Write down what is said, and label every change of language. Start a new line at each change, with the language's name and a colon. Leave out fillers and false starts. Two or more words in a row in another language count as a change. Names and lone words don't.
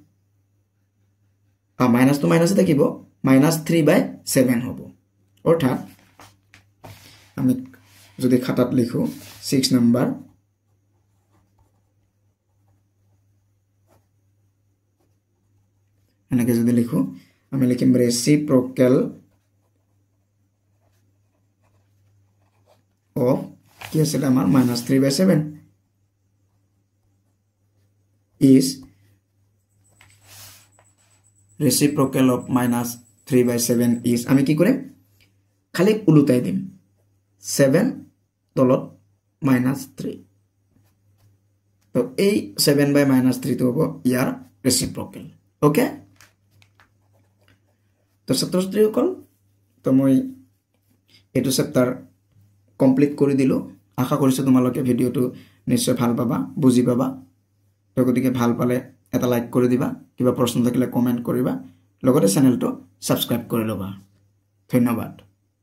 Assamese: মাইনাস to মাইনাসে থাকিব -3/7 হ'ব অৰ্থাৎ আমি যদি খাতাত লিখো 6 নম্বৰ এনেকৈ যদি লিখো আমি লিখিম
English: reciprocal of
Assamese: কি আছিল আমাৰ -3/7
English: is reciprocal of -3/7 is
Assamese: আমি কি কৰিম খালি উলুটাই দিম 7 তলত -3 তো এই 7/-3 তো হ'ব ইয়াৰ reciprocal ওকে তো ছাত্ৰ-ছাত্ৰীসকল তো মই এইটো চেপ্টাৰ কমপ্লিট কৰি দিলোঁ আশা কৰিছোঁ তোমালোকে ভিডিঅ'টো নিশ্চয় ভাল পাবা বুজি পাবা তো গতিকে ভাল পালে এটা লাইক কৰি দিবা কিবা প্ৰশ্ন থাকিলে কমেণ্ট কৰিবা লগতে চেনেলটো ছাবস্ক্ৰাইব কৰি ল'বা ধন্যবাদ